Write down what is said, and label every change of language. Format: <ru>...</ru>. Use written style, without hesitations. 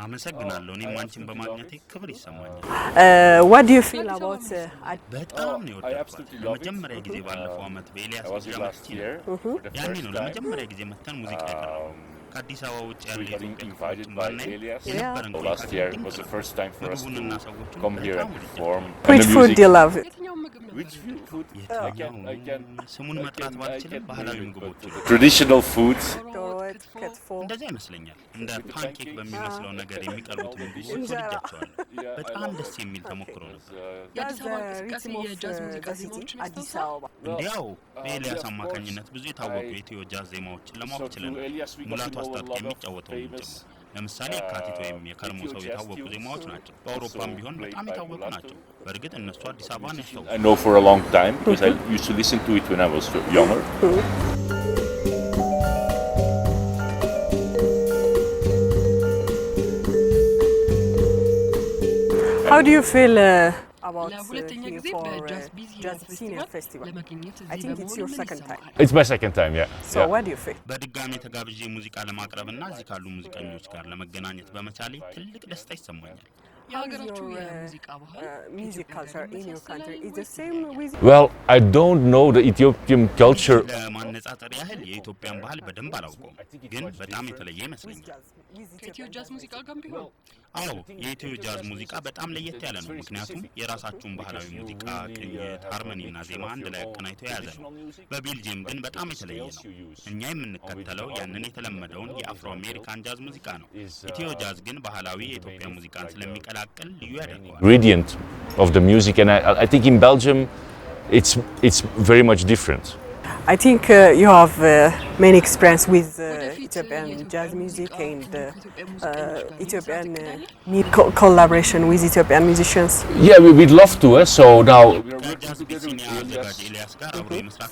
<am>አመሰግናለሁ። እኔም አንቺን በማግኘቴ ክብር ይሰማኛል።</am> <en>What do you feel about</en> <am>በጣም ነው የወደድኩት። ለመጀመሪያ ጊዜ ባለፈው ዓመት በኤልያስ ጃማስቲ ያኔ ነው ለመጀመሪያ ጊዜ መተን ሙዚቃ ያቀረበው። ከአዲስ አበባ ውጭ ያለ የኢትዮጵያ የነበረን</am> <en>last year was the first time for us to come here and perform. Which food do you love? Which food?</en> <am>ስሙን መጥራት ባልችልም ባህላዊ ምግቦች</am> <en>Traditional foods.</en> <am>እንደዛ ይመስለኛል። እንደ ፓንኬክ በሚመስለው ነገር የሚቀርቡት ምግቦች ወድጃቸዋለሁ። በጣም ደስ የሚል ተሞክሮ ነበር። የአዲስ አበባ እንቅስቃሴ የጃዝ ሙዚቃ ዜማዎችን ያስታውሳል። እንዲያው በኤልያስ አማካኝነት ብዙ የታወቁ የኢትዮ ጃዝ ዜማዎችን ለማወቅ ችለናል። ሙላቱ አስታጥቄ የሚጫወተው ጭምር ለምሳሌ የካቲት ወይም የከርሞ ሰው የታወቁ ዜማዎች ናቸው። በአውሮፓም ቢሆን በጣም የታወቁ ናቸው። በእርግጥ እነሱ አዲስ አበባን ያስታውሳሉ።</am> <en>I know for a long time because I used to listen to it when I was younger. How do you feel about</en> <am>ለሁለተኛ ጊዜ በጃዝ ቢሲኒያ ፌስቲቫል ለመገኘት</am> <en>I think it's your second time. It's my second time, yeah. So what do you feel?</en> <am>በድጋሚ ተጋብዤ ሙዚቃ ለማቅረብና እዚህ ካሉ ሙዚቀኞች ጋር ለመገናኘት በመቻሌ ትልቅ ደስታ ይሰማኛል። የሀገራችሁ የሙዚቃ ባህል</am> <en>music culture in your country is the same with Well, I don't know the Ethiopian culture.</en> <am>ለማነጻጸር ያህል የኢትዮጵያን ባህል በደንብ አላውቀውም፣ ግን በጣም የተለየ ይመስለኛል። ከኢትዮ ጃዝ ሙዚቃ ጋር ቢሆን አዎ የኢትዮ ጃዝ ሙዚቃ በጣም ለየት ያለ ነው። ምክንያቱም የራሳችሁን ባህላዊ ሙዚቃ፣ ቅኝት፣ ሃርመኒና ዜማ አንድ ላይ አቀናጅቶ የያዘ ነው። በቤልጂየም ግን በጣም የተለየ ነው። እኛ የምንከተለው ያንን የተለመደውን የአፍሮ አሜሪካን ጃዝ ሙዚቃ ነው። ኢትዮ ጃዝ ግን ባህላዊ የኢትዮጵያ ሙዚቃን ስለሚቀላቅል ልዩ ያደርገዋል።</am> <en>Ingredient of the music, and I think in Belgium it's very much different. I think you have many experience with Ethiopian jazz music and Ethiopian collaboration with Ethiopian musicians. Yeah, we'd love to. So now</en> <am>ከጃዝ ቢሲኒያ አዘጋጅ ኤልያስ ጋር አብሮ የመስራት</am>